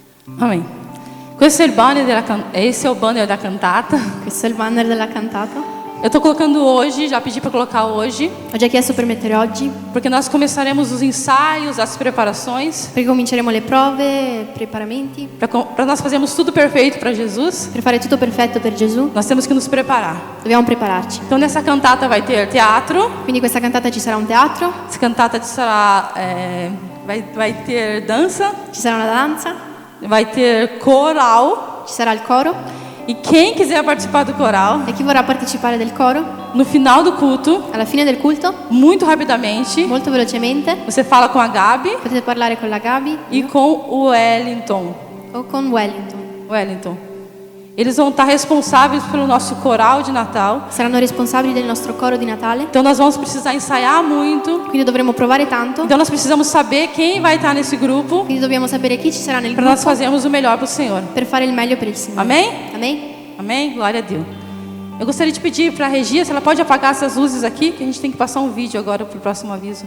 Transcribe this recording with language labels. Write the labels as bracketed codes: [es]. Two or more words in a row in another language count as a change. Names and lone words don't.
[pt] Amém. Esse é o banner da cantata. [it] Questo è il banner della cantata. [pt] Eu estou colocando hoje, já pedi para colocar hoje, [it] Ho già chiesto per mettere oggi, [pt] porque nós começaremos os ensaios, as preparações, [it] perché cominceremo le prove, preparamenti, [pt] para nós fazermos tudo perfeito para Jesus. [it] per fare tutto perfetto per Gesù. [pt] Nós temos que nos preparar. [it] Dobbiamo prepararci. [pt] Então nessa cantata vai ter teatro, [it] Quindi questa cantata ci sarà un teatro, [pt] essa cantata sará, vai ter dança, [it] ci sarà una danza, [pt] vai ter coral. [it] ci sarà il coro [pt] E quem quiser participar do coral, [it] e chi vorrà partecipare del coro, [pt] no final do culto, [it] alla fine del culto, [pt] muito rapidamente, [it] molto velocemente, [pt] você fala com a Gabi [it] potete parlare con la Gabi [pt] e com o Wellington. [it] o con Wellington. [pt] Eles vão estar responsáveis pelo nosso coral de Natal. [it] Saranno responsabili del nostro coro di Natale, [pt] Então nós vamos precisar ensaiar muito. [it] quindi dovremo provare tanto, [pt] Então nós precisamos saber quem vai estar nesse grupo [it] quindi dobbiamo sapere chi ci sarà nel [pt] para nós [it] gruppo [pt] fazermos o melhor para o Senhor. [it] per fare il meglio per il Signore. [pt] Amém? [it] Amen? [pt] Amém? Glória a Deus. Eu gostaria de pedir para a Regia, se ela pode apagar essas luzes aqui, que a gente tem que passar um vídeo agora para o próximo aviso.